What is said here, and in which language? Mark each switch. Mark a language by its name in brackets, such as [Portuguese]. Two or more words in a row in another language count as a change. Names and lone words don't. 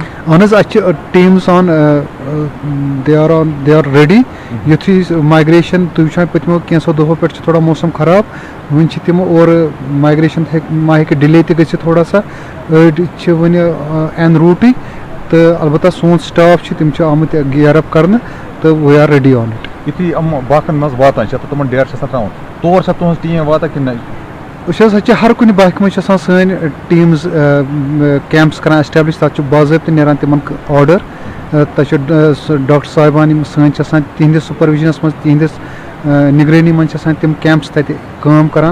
[Kashmiri] اہن حظ اَسہِ چھِ ٹیٖمٕز [English] on they are ready [Kashmiri] یُتھُے مایگریشن تُہۍ وٕچھان پٔتمیو کینٛژھو دۄہو پٮ۪ٹھ چھِ تھوڑا موسم خراب وٕنہِ چھِ تِم اورٕ مایگریشن ما ہیٚکہِ ڈِلے تہِ گٔژھِتھ تھوڑا سا أڑۍ چھِ وٕنہِ [English] en route [Kashmiri] تہٕ البتہ سون سٹاف چھِ تِم چھِ آمٕتۍ [English] gear up [Kashmiri] کرنہٕ تہٕ [English] we are ready on it. [Kashmiri] یُتھُے یِم باغن منٛز واتان چھِ تہٕ تِمن ڈیر چھِ آسان ترٛاوُن تور چھا تُہٕنٛز ٹیٖم واتان کِنہٕ نہ؟ أسۍ حظ چھِ ہر کُنہِ باغہِ منٛز چھِ آسان سٲنۍ ٹیٖمٕز کیمپٕس کران ایسٹیبلِش تَتھ چھُ باضٲبطہٕ نیران تِمن آرڈر تَتہِ چھُ ڈاکٹر صاحبان یِم سٲنۍ چھِ آسان تِہنٛدِس سُپروِجنس منٛز تِہنٛدِس نگرٲنی منٛز چھِ آسان تِم کیمپٕس تَتہِ کٲم کران.